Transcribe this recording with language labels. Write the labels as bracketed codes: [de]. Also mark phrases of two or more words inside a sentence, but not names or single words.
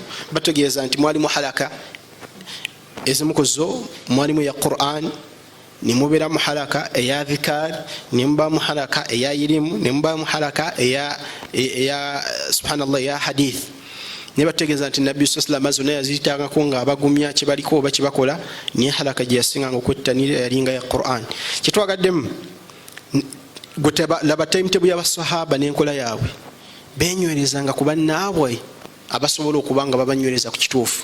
[lg] Bategeeza nti mwalimu halaka ezimu ku zo mwalimu ya Qur'an, ne mubeeramu halaka eya dhikari, ne mubaamu halaka eya ilimu, ne mubaamu halaka eya subhanallah eya hadith. Ne bategeeza nti Nabbi [ar] صلى الله عليه وسلم [lg] yaziyitangako nga abagumya kye baliko oba kye bakola, niye halaka gye yasinganga okwettanira yalinga ya Qur'an. Kye twagaddemu laba timetable y'abasahaba n'enkola yaabwe, benywerezanga ku bannaabwe abasobola okuba nga babanywereza ku kituufu.